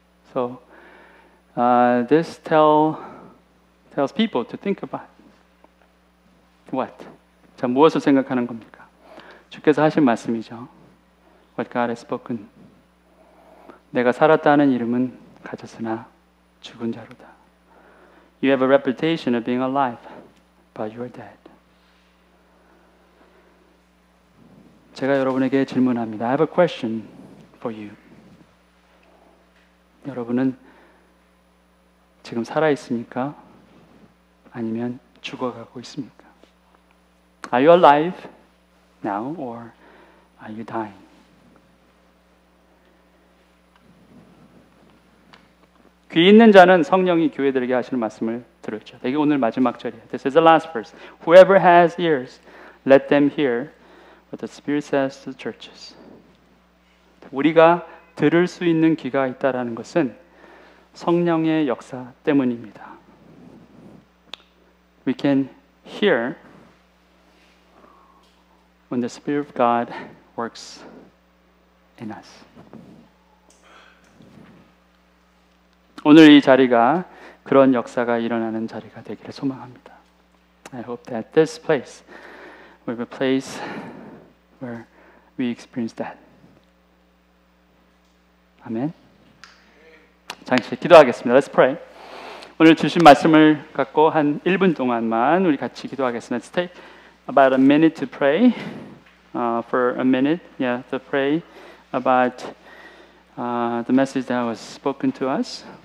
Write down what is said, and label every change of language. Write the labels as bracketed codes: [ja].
[en] So this tells people to think about what? [ko] 자, 무엇을 생각하는 겁니까? 주께서 하신 말씀이죠. [en] What God has spoken. [ko] 내가 살았다는 이름은 가졌으나 죽은 자로다. [en] You have a reputation of being alive, but you are dead. [ko] 제가 여러분에게 질문합니다. [en] I have a question for you. [ko] 여러분은 지금 살아 있습니까? 아니면 죽어가고 있습니까? [en] Are you alive now or are you dying? [ko] 귀 있는 자는 성령이 교회들에게 하시는 말씀을 들었죠. 이게 오늘 마지막 절이에요. [en] This is the last verse. Whoever has ears, let them hear what the Spirit says to the churches. [ko] 우리가 들을 수 있는 귀가 있다라는 것은 성령의 역사 때문입니다. [en] We can hear when the Spirit of God works in us. [ko] 오늘 이 자리가 그런 역사가 일어나는 자리가 되기를 소망합니다. [en] I hope that this place will be a place where we experience that. [ko] 아멘. 잠시 기도하겠습니다. [en] Let's pray. [ko] 오늘 주신 말씀을 갖고 한 1분 동안만 우리 같이 기도하겠습니다. [en] Let's take about a minute to pray. For a minute, to pray about the message that was spoken to us.